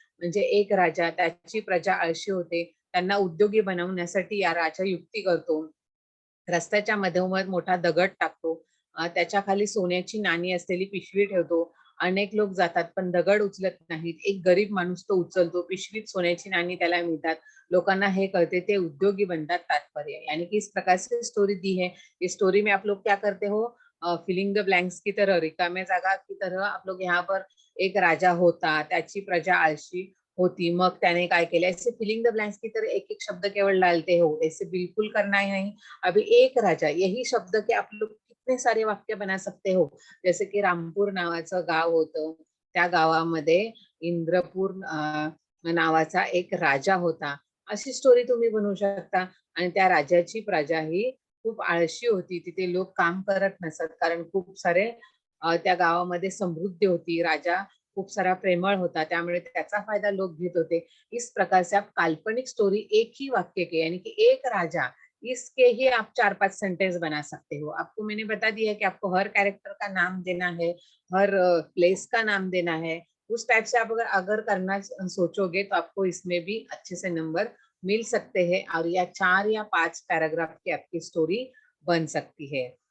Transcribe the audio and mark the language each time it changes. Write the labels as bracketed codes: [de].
[mr] म्हणजे एक राजा, त्याची प्रजा आळशी होते, त्यांना उद्योगी बनवण्यासाठी या राजा युक्ती करतो. रस्त्याच्या मधोमध मोठा दगड टाकतो. त्याच्या खाली सोन्याची नाणी असलेली पिशवी ठेवतो. अनेक लोक जातात पण दगड उचलत नाहीत. एक गरीब माणूस तो उचलतो. पिशवीत सोन्याची नाणी त्याला मिळतात. लोकांना हे कळते, ते उद्योगी बनतात. [hi] तात्पर्य यानी कि इस प्रकार से स्टोरी दी है। इस स्टोरी में आप लोग क्या करते हो, फिलिंग द ब्लैंक्स की तरह, [mr] रिकाम्या जागा [hi] की तरह आप लोग यहाँ पर [mr] एक राजा होता, त्याची प्रजा आळशी होती, मग त्याने काय केलं, [hi] ऐसे फिलिंग द ब्लैंक्स की तरह एक एक शब्द केवल डालते हो, ऐसे बिल्कुल करना है नहीं। अभी एक राजा, यही शब्द के आप लोग कितने सारे वाक्य बना सकते हो। जैसे की [mr] रामपूर नावाचं गाव होतं, त्या गावामध्ये इंद्रपूर नावाचा एक राजा होता, अशी स्टोरी तुम्ही बनवू शकता। आणि त्या राजाची प्रजा ही खूप आळशी होती, तिथे लोक काम करत नसत, कारण खूप सारे त्या गावामध्ये समृद्धी होती, राजा खूप सारा प्रेमळ होता, त्यामुळे त्याचा फायदा लोक घेत होते। [hi] इस प्रकार से आप काल्पनिक स्टोरी एक ही वाक्य के यानी कि एक राजा, इसके ही आप 4-5 सेंटेंस बना सकते हो। आपको मैंने बता दिया है कि आपको हर कैरेक्टर का नाम देना है, हर प्लेस का नाम देना है। उस टाइप से आप अगर अगर करना सोचोगे तो आपको इसमें भी अच्छे से नंबर मिल सकते हैं, और या 4 या 5 पैराग्राफ की आपकी स्टोरी बन सकती है।